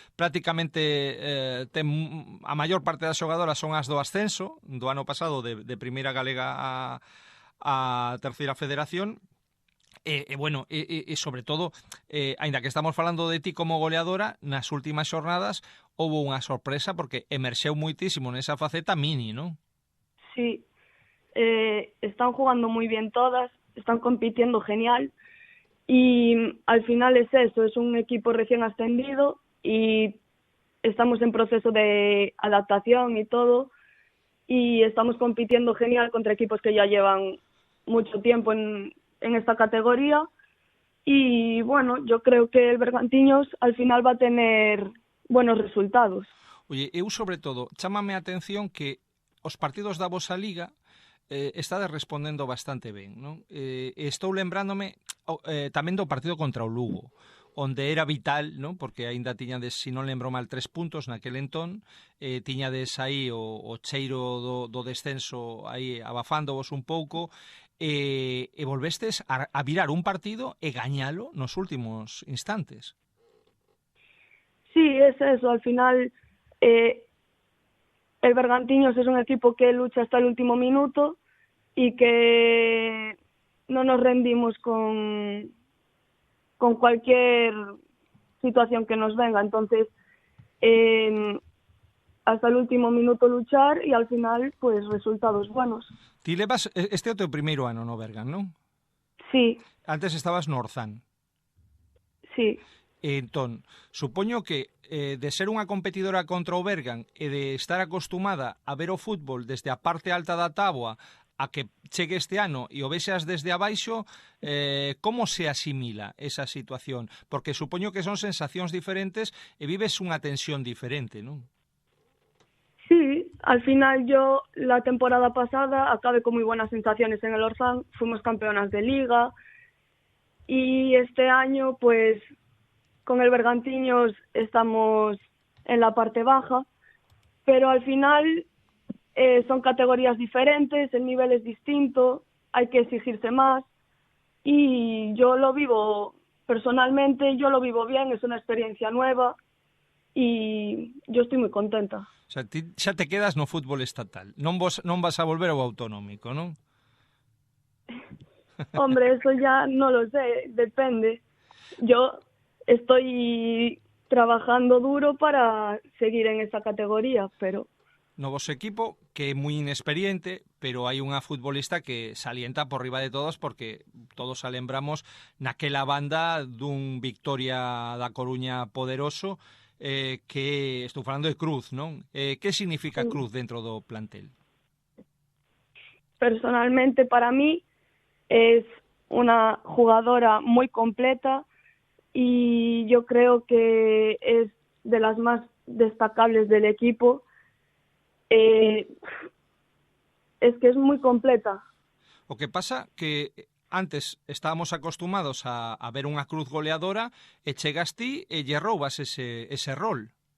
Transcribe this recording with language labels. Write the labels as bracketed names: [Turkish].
[Galician] Prácticamente a maior parte das xogadoras son as do ascenso do ano pasado de Primeira Galega a Terceira Federación. Bueno, sobre todo, aínda que estamos falando de ti como goleadora, nas últimas xornadas houve unha sorpresa porque emerxeu moitísimo nesa faceta Mini, ¿no? [Spanish] Sí, están jugando muy bien todas, están compitiendo genial y al final es eso, es un equipo recién ascendido y estamos en proceso de adaptación y todo y estamos compitiendo genial contra equipos que ya llevan mucho tiempo en esta categoría y bueno, yo creo que el Bergantiños al final va a tener buenos resultados. [Galician] Oye, eu sobre todo, chámame a atención que os partidos da vosa liga estades respondendo bastante ben, non? Estou lembrándome tamén do partido contra o Lugo, onde era vital, non? Porque aínda tiñades, se non lembro mal, 3 puntos naquel entón, tiñades aí o cheiro do descenso aí abafándovos un pouco, e volvestes a virar un partido e gañalo nos últimos instantes. [Spanish] Sí, es eso, al final el Bergantiños es un equipo que lucha hasta el último minuto y que no nos rendimos con cualquier situación que nos venga, entonces hasta el último minuto luchar y al final pues resultados buenos. [Galician] Ti levas este é o teu primeiro ano no Bergan, non? [Spanish] Sí. [Galician] Antes estabas no Orzán. [Spanish] Sí. [Galician] Entón, supoño que de ser unha competidora contra o Bergan e de estar acostumada a ver o fútbol desde a parte alta da táboa a que chegue este ano e o vexas desde abaixo, como se asimila esa situación? Porque supoño que son sensacións diferentes e vives unha tensión diferente, non? [Spanish] Sí, al final yo la temporada pasada acabé con muy buenas sensaciones en el Orzán, fuimos campeonas de liga y este año pues con el Bergantiños estamos en la parte baja, pero al final son categorías diferentes, el nivel es distinto, hay que exigirse más y yo lo vivo, personalmente, yo lo vivo bien, es una experiencia nueva y yo estoy muy contenta. [Galician] O sea, ti xa te quedas no fútbol estatal. Non vas a volver ao autonómico, non? [Spanish] Hombre, eso ya no lo sé, depende. Yo estoy trabajando duro para seguir en esa categoría, pero [Galician] No voso equipo, que é moi inexperiente, pero hai unha futbolista que salienta por riba de todos, porque todos a lembramos naquela banda dun Victoria da Coruña poderoso, que estou falando de Cruz, non? Que significa Cruz dentro do plantel? [Spanish] personalmente para mí es una jugadora muy completa y yo creo que es de las más destacables del equipo. Es que es muy completa. [Galician] O que pasa que antes estábamos acostumados a ver unha Cruz goleadora e chegas ti e lle roubas ese rol.